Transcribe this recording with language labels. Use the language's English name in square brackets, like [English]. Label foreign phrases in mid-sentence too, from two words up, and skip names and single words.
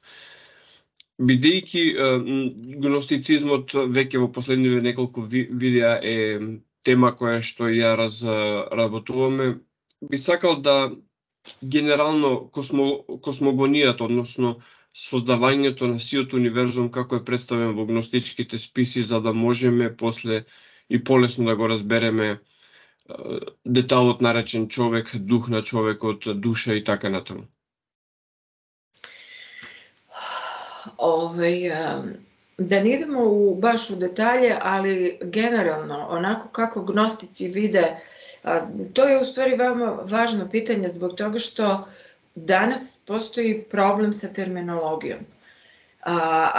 [Macedonian] Бидејќи гностицизмот веќе во последниве неколку видеа е тема која што ја разработуваме, би сакал да генерално космогонијата, односно создавањето на сиот универзум како е представен во гностичките списи, за да можеме после и полесно да го разбереме деталот наречен човек, дух на човекот, душа и така натаму. [Serbian] Da ne idemo baš u detalje, ali generalno, onako kako gnostici vide, to je u stvari veoma važno pitanje zbog toga što danas postoji problem sa terminologijom.